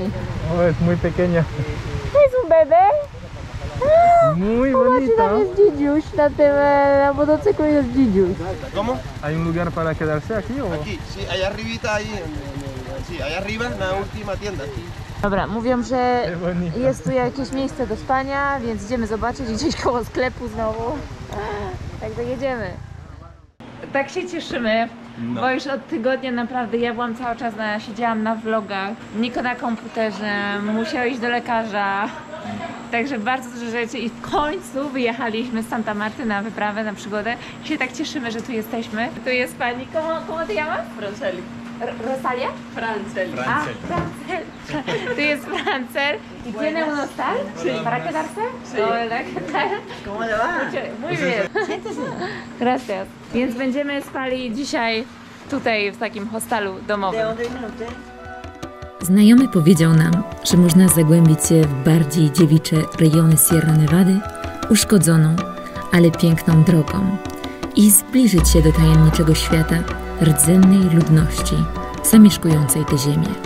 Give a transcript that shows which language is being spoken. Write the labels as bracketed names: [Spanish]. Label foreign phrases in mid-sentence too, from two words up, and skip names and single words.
[Polish] O, jest [Spanish] muy pequeña. [Polish] To jest [Spanish] un bebé. Muy [Polish] Zobaczcie, tam [Spanish] bonita. [Polish] jest dzidziuś, na motocyklu jest dzidziuś. [Spanish] ¿Cómo? ¿Hay un lugar para quedarse aquí o? Aquí, sí, allá arribita, ahí, sí, allá arriba, en la última tienda. [Polish] Dobra, mówią, że [Spanish] Qué bonito. [Polish] jest tu jakieś miejsce do spania, więc idziemy zobaczyć, gdzieś koło sklepu znowu. Także jedziemy. Tak się cieszymy, bo już od tygodnia naprawdę ja byłam cały czas, siedziałam na vlogach, Niko na komputerze, musiał iść do lekarza. Także bardzo dużo rzeczy i w końcu wyjechaliśmy z Santa Marty na wyprawę, na przygodę. I się tak cieszymy, że tu jesteśmy. Tu jest pani, [Spanish] ¿cómo te llamas? Franceli. Rosalia? Franceli. [Polish] Ah, Francel. Tu jest Francel. [Spanish] ¿Y tiene un hostal? Sí. ¿Para quedarse? Sí. Hola, ¿qué tal? ¿Cómo le va? Muy bien. Gracias. [Polish] Więc będziemy spali dzisiaj tutaj w takim hostalu domowym. [Spanish] ¿De dónde viene usted? [Polish] Znajomy powiedział nam, że można zagłębić się w bardziej dziewicze rejony Sierra Nevady, uszkodzoną, ale piękną drogą i zbliżyć się do tajemniczego świata rdzennej ludności zamieszkującej tę ziemię.